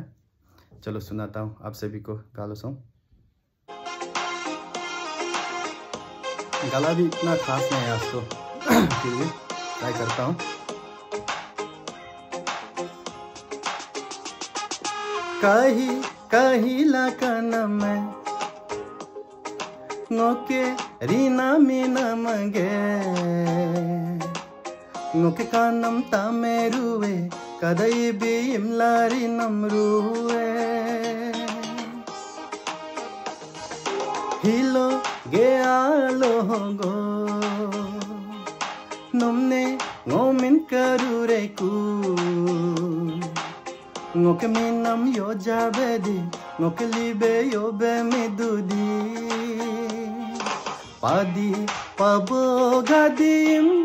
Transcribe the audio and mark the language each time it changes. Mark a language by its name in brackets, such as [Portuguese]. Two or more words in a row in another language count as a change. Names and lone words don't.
[Hindi] चलो सुनाता हूँ आप सभी को गालो सॉन्ग। गला भी इतना खास नहीं है आज तो फिर भी ट्राई करता हूँ। [Galo] कही लाकन में ngoke rina mina mange ngoke kanam tameruwe kadai bi imlari namruwe hilo ge alo go nomne ngomin karure ku ngoke minam yo jabedi ngoke libe yo be midudi padi pabo gadim